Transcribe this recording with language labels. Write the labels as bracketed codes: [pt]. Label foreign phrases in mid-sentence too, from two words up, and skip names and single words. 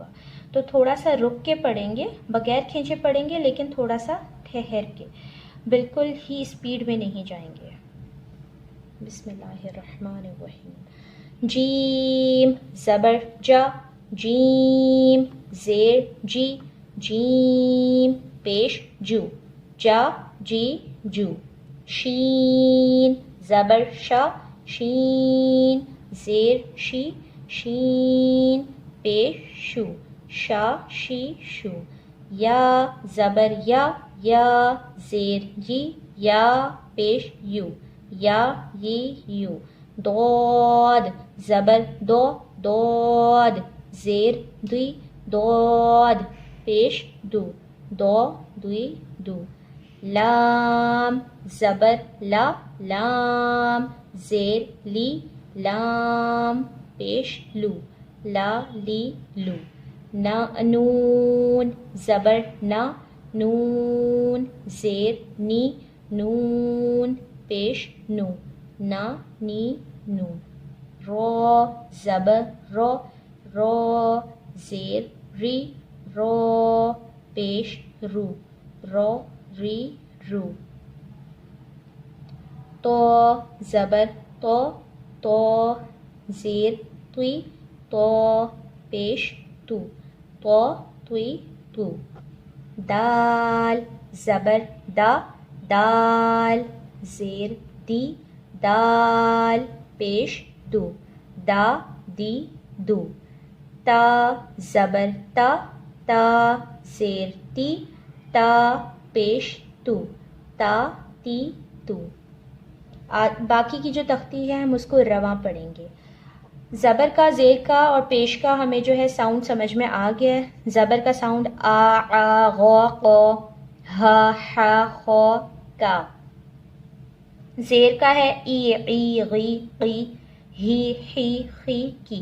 [ur] تو تھوڑا سا رک کے پڑھیں گے، بغیر کھینچے پڑھیں گے، لیکن تھوڑا سا ٹھہر کے، بالکل ہی اسپیڈ میں نہیں جائیں گے۔ [ar] بسم اللہ الرحمن الرحیم۔ [ur] جیم زبر جا، جیم زیر جی، جیم پیش جو، جا جی جو۔ شین زبر شا، شین زیر شی، شین پیش شو، شا شی شو۔ یا زبر یا، یا زیر یی، یا پیش یو، یا یی یو۔ ضاد زبر دو، ضاد زیر دوی، ضاد پیش دو، دو دوی دو۔ لام زبر لا، لام زیر لی، لام پیش لو، لا لی لو۔ نون زبر نا، نون زیر نی، نون پیش نو، نا نی نو۔ رو زبر رو، رو زیر ری، رو پیش رو، رو ری رو۔ تو زبر تو، تو زیر توی، تو پیش تو، تو توی تو۔ دال زبر دا، دال زیر دی، دال پیش دو، دا دی دو۔ تا زبر تا، تا زیر تی، تا پیش تو، تا تی تو۔ باقی کی جو تختی ہے ہم اس کو رواں پڑھیں گے۔ زبر کا، زیر کا اور پیش کا ہمیں جو ہے ساؤنڈ سمجھ میں آ گیا ہے۔ زبر کا ساؤنڈ آ، آ، غو، قو، ہا، حا، خو، کا۔ زیر کا ہے ای، ای، غی، قی، ہی، حی، خی، کی۔